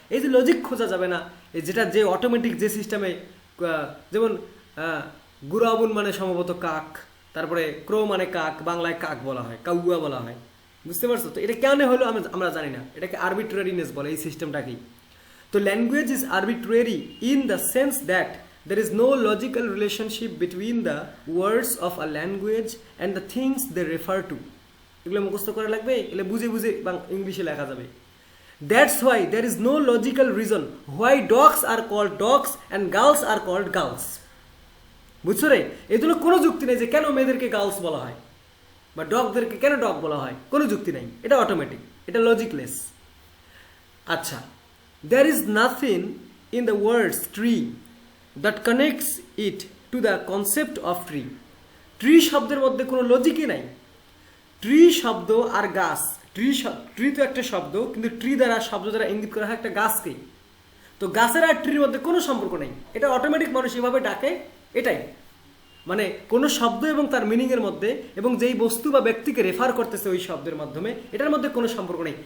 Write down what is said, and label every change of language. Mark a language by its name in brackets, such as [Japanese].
[Bangla] এই যে লজিক খোঁজা যাবে না, যেটা যে অটোমেটিক যে সিস্টেমে, যেমন গুরাবুন মানে সম্ভবত কাক, তারপরে ক্রো মানে কাক, বাংলায় কাক বলা হয়, কাউয়া বলা হয়। বুঝতে পারছো? তো এটা কেন হলো আমরা জানি না, এটাকে আরবিট্রেরিনেস বলে এই সিস্টেমটাকেই। [English] তো language is arbitrary in the sense that there is no logical relationship between the words of a language and the things they refer to. [Bangla] এগুলো মুখস্থ করে লাগবে, এগুলো বুঝে বুঝে ইংলিশে লেখা যাবে। [English] That's why there is no logical reason why dogs are called dogs and girls are called girls. [Bangla] বুঝছো রে? এই জন্য কোনো যুক্তি নেই যে কেন মেয়েদেরকে গার্লস বলা হয় বা ডগদেরকে কেন ডগ বলা হয়, কোনো যুক্তি নেই, এটা অটোমেটিক, এটা লজিকলেস। [English] আচ্ছা, there is nothing in the words tree that connects it to the concept of tree. [Bangla] Tree শব্দের মধ্যে কোনো লজিকই নাই। ট্রি শব্দ আর গাছ, ট্রি তো একটা শব্দ, কিন্তু ট্রি দ্বারা শব্দ দ্বারা ইঙ্গিত করা হয় একটা গাছকে। তো গাছের আর ট্রির মধ্যে কোনো সম্পর্ক নেই, এটা অটোমেটিক মানুষ এভাবে ডাকে, এটাই মানে কোনো শব্দ এবং তার মিনিংয়ের মধ্যে এবং যেই বস্তু বা ব্যক্তিকে রেফার করতেছে ওই শব্দের মাধ্যমে, এটার মধ্যে কোনো সম্পর্ক নেই।